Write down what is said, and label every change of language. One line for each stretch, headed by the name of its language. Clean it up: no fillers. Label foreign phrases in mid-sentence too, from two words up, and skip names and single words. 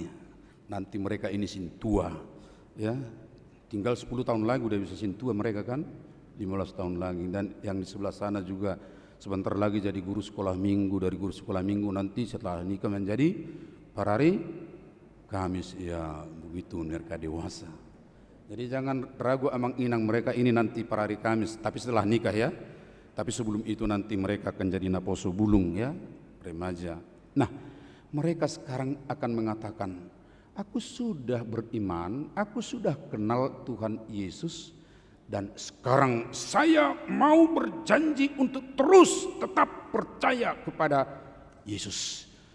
Indonesian: Nanti mereka ini sintua, ya tinggal 10 tahun lagi udah bisa sintua mereka kan, 15 tahun lagi. Dan yang di sebelah sana juga sebentar lagi jadi guru sekolah minggu, dari guru sekolah minggu nanti setelah nikah menjadi parari Kamis, ya begitu mereka dewasa. Jadi jangan ragu
Batak Toba: amang inang
Indonesian: mereka ini nanti per hari Kamis, tapi setelah nikah ya. Tapi sebelum itu nanti mereka akan jadi
Batak Toba: naposo bulung
Indonesian: ya, remaja. Nah, mereka sekarang akan mengatakan, aku sudah beriman, aku sudah kenal Tuhan Yesus, dan sekarang saya mau berjanji untuk terus tetap percaya kepada Yesus.